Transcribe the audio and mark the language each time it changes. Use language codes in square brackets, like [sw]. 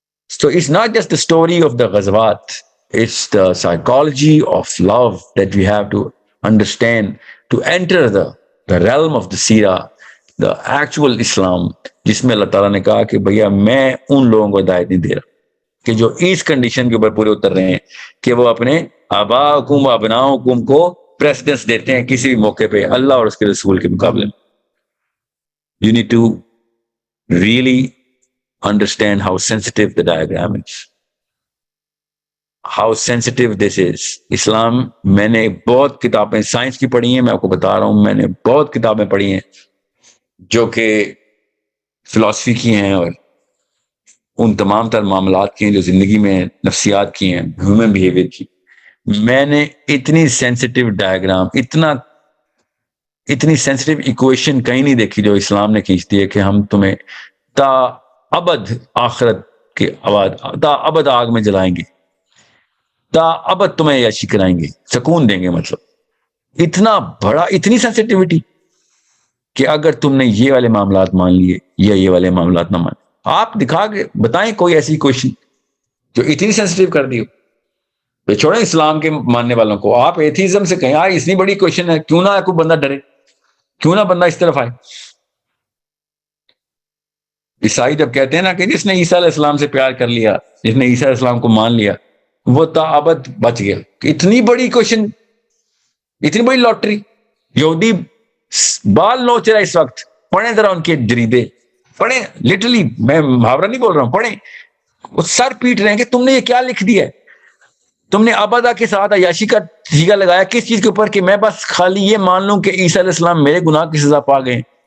[en] So it's not just the story of the ghazawat, it's the psychology of love that we have to understand to enter the realm of the seerah, the actual Islam, [ur] جس میں اللہ تعالیٰ نے کہا کہ بھیا میں ان لوگوں کو ہدایت نہیں دے رہا کہ جو اس کنڈیشن کے اوپر پورے اتر رہے ہیں کہ وہ اپنے آباءکم و ابناءکم کو پریسیڈنس دیتے ہیں کسی بھی موقع پہ اللہ اور اس کے رسول کے مقابلے میں. [en] You need to really understand how sensitive the diagram is, how sensitive this is. [ur] اسلام, میں نے بہت کتابیں سائنس کی پڑھی ہیں, میں آپ کو بتا رہا ہوں, میں نے بہت کتابیں پڑھی ہیں جو کہ فلسفی کی ہیں اور ان تمام تر معاملات کی ہیں جو زندگی میں نفسیات کی ہیں, ہیومن بیہیویئر کی. میں نے اتنی سینسٹیو ڈائیگرام, اتنی سینسٹیو ایکویشن کہیں نہیں دیکھی جو اسلام نے کھینچتی ہے کہ ہم تمہیں تا ابد آخرت کے تا ابد آگ میں جلائیں گے, تا ابد تمہیں عیاشی کرائیں گے, سکون دیں گے. مطلب اتنا بڑا, اتنی سینسٹیوٹی کہ اگر تم نے یہ والے معاملات مان لیے یا یہ والے معاملات نہ مان, آپ دکھا کے بتائیں کوئی ایسی کوشچن جو اتنی سینسٹیو کر دی ہو. چھوڑیں اسلام کے ماننے والوں کو, آپ ایتھیزم سے کہیں اتنی بڑی کوشچن ہے, کیوں نہ کوئی بندہ ڈرے, کیوں نہ بندہ اس طرف آئے. عیسائی جب کہتے ہیں نا کہ جس نے عیسیٰ علیہ السلام سے پیار کر لیا, جس نے عیسیٰ علیہ السلام کو مان لیا, وہ تا ابد بچ گیا. اتنی بڑی کوشچن, اتنی بڑی لاٹری. یہودی بال نوچ رہا اس وقت, پڑھیں ذرا ان کے جریدے, پڑھیں لٹرلی, میں محاورہ نہیں بول رہا ہوں, پڑھیں. وہ سر پیٹ رہے ہیں کہ تم نے یہ کیا لکھ دیا ہے, تم نے ابدا کے ساتھ عیاشی کا سیگا لگایا کس چیز کے اوپر کہ میں بس خالی یہ مان لوں کہ عیسیٰ علیہ السلام میرے گناہ کی سزا پا گئے.